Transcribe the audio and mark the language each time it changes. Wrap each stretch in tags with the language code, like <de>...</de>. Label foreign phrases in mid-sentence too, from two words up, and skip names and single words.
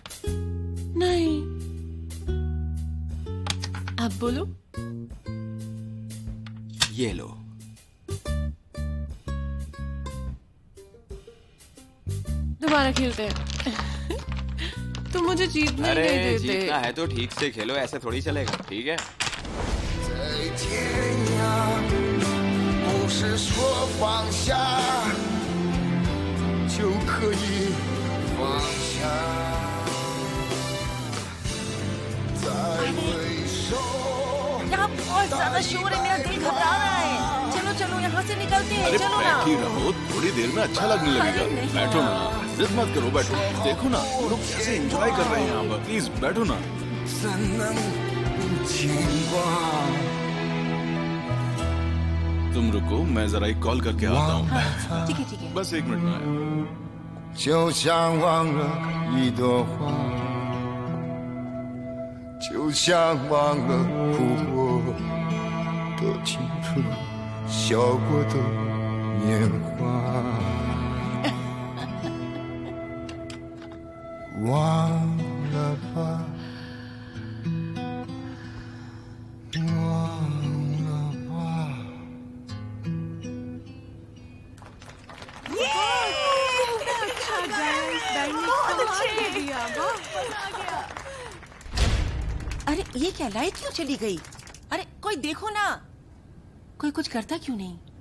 <hi>नहीं। अब बोलो। ये लो। दोबारा खेलते हैं। तुम मुझे जीतने अरे नहीं देते। जीतना है तो ठीक से खेलो, ऐसे थोड़ी चलेगा। ठीक है।</hi> <zh>在天涯，不是说放下就可以放下，再回首。</zh> <hi>यहाँ बहुत ज्यादा शोर है, मेरा दिल घबरा रहा है। चलो चलो यहाँ से निकलते हैं। अरे चलो ना। बैठी रहो, थोड़ी देर में अच्छा लगने लगेगा। अरे नहीं बैठो ना, यार। जिद मत करो, बैठो। देखो ना वो लोग कैसे एंजॉय कर रहे हैं यहाँ पर। प्लीज बैठो ना।</hi> <zh>怎能不牵挂？</zh> <hi>तुम रुको, मैं जरा एक कॉल करके आता हूँ। ठीक है ठीक है। बस 1 मिनट में आया।</hi> <zh>就像忘了一朵花，就像忘了哭过的青春，笑过的年华。忘了吧，忘了吧。</zh> <hi>अरे ये क्या, लाइट क्यों चली गई? अरे कोई देखो ना, कोई कुछ करता क्यों नहीं?</hi>